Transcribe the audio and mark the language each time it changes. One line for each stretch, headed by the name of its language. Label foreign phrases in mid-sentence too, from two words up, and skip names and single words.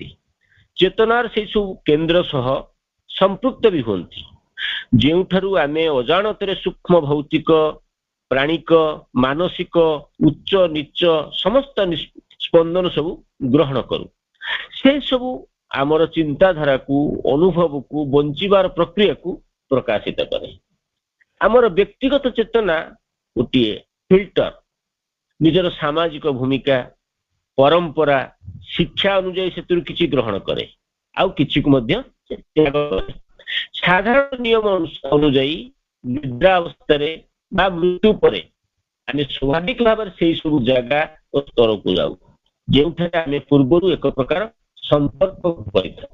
Odia: ଚେତନାର ସେଇ ସବୁ କେନ୍ଦ୍ର ସହ ସମ୍ପୃକ୍ତ ବି ହୁଅନ୍ତି, ଯେଉଁଠାରୁ ଆମେ ଅଜାଣତରେ ସୂକ୍ଷ୍ମ ଭୌତିକ, ପ୍ରାଣିକ, ମାନସିକ, ଉଚ୍ଚ ନିଚ ସମସ୍ତ ସ୍ପନ୍ଦନ ସବୁ ଗ୍ରହଣ କରୁ। ସେ ସବୁ ଆମର ଚିନ୍ତାଧାରାକୁ, ଅନୁଭବକୁ, ବଞ୍ଚିବାର ପ୍ରକ୍ରିୟାକୁ ପ୍ରକାଶିତ କରେ। ଆମର ବ୍ୟକ୍ତିଗତ ଚେତନା ଗୋଟିଏ ଫିଲ୍ଟର ନିଜର ସାମାଜିକ ଭୂମିକା ପରମ୍ପରା ଶିକ୍ଷା अनुଯାୟୀ ସେଥିରୁ କିଛି ଗ୍ରହଣ କରେ ଆଉ କିଛିକୁ ମଧ୍ୟ ତ୍ୟାଗ କରେ। ସାଧାରଣ ନିୟମ ଅନୁଯାୟୀ ନିଦ୍ରା ଅବସ୍ଥାରେ ବା ମୃତ୍ୟୁ ପରେ ଆମେ ସ୍ୱାଭାବିକ ଭାବରେ ସେଇ ସବୁ ଜାଗା ଓ ସ୍ତରକୁ ଯାଉ ଯେଉଁଠାରେ ଆମେ ପୂର୍ବରୁ ଏକ ପ୍ରକାର ସମ୍ପର୍କ କରିଥାଉ।